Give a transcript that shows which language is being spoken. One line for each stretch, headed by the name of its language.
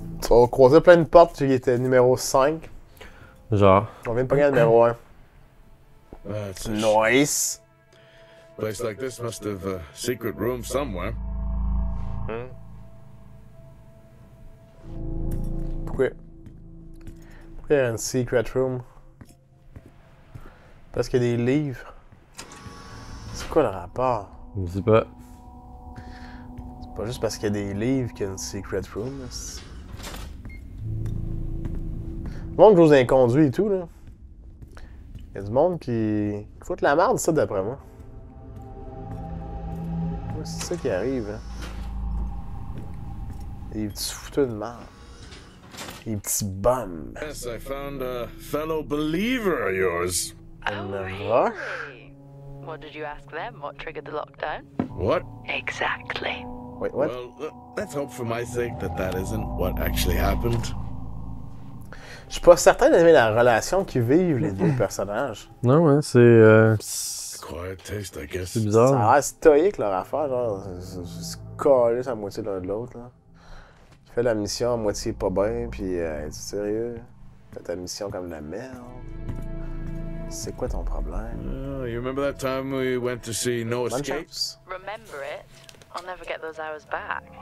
French: On a croisé plein de portes qui étaient numéro 5. Genre... On vient de pogner le numéro 1.
English: That's a Nice! place like this must have a secret room somewhere.
French: Pourquoi? Pourquoi il y a une
English: secret room?
French: Parce qu'il y a des livres. C'est quoi le rapport? Je sais pas. C'est pas juste parce qu'il y a des livres qu'il y a une
English: secret room.
French: Là. Le monde joue aux inconduits et tout, là. Il y a du monde qui fout la merde, ça, d'après moi. Ouais, c'est ça qui arrive, hein. Des petits fouteux de merde. Des petits bums.
English: Yes, I found a fellow believer of yours.
French: Une roche?
English: What did you ask them? What triggered the lockdown? What? Exactly. Wait, what? Well, let's hope for my sake that that isn't what actually happened.
French: Je suis pas certain d'aimer la relation qu'ils vivent, les deux personnages. Non, ouais, c'est
English: Quiet taste, I guess.
French: c'est Ça bizarre. a l'air stoïque leur affaire, genre, se coller sur la moitié l'un de l'autre, là. Tu fais la mission à moitié pas bien, puis es-tu sérieux? Fais ta mission comme de la merde. C'est quoi ton problème?
English: You remember that time we went to see No
French: Bonne
English: Escape?
French: chance.
English: Remember it? I'll never get those hours back.